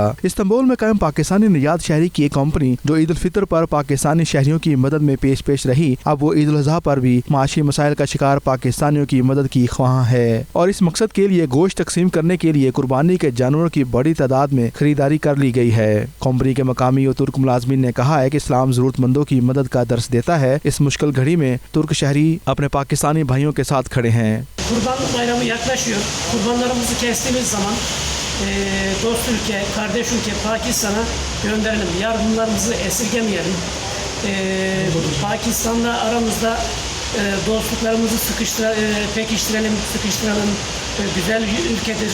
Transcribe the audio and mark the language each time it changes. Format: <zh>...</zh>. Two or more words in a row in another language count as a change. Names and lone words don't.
<ur>استنبول میں قائم پاکستانی نیاد شہری کی ایک کمپنی جو عید الفطر پر پاکستانی شہریوں کی مدد میں پیش رہی، اب وہ عید الاضحیٰ پر بھی معاشی مسائل کا شکار پاکستانیوں کی مدد کی خواہاں ہے، اور اس مقصد کے لیے گوشت تقسیم کرنے کے لیے قربانی کے جانوروں کی بڑی تعداد میں خریداری کر لی گئی ہے۔ کمپنی کے مقامی اور ترک ملازمین نے کہا ہے کہ اسلام ضرورت مندوں کی مدد کا درس دیتا ہے۔ اس مشکل گھڑی میں ترک شہری اپنے پاکستانی بھائیوں کے ساتھ کھڑے ہیں۔</ur> <tr>Kurban bayramı yaklaşıyor. Kurbanlarımızı kestiğimiz zaman dost ülke, kardeş ülke Pakistan'a gönderelim. Yardımlarımızı esirgemeyelim. Pakistan'la aramızda Dostluklarımızı pekiştirelim, güzel ülkedir.</tr>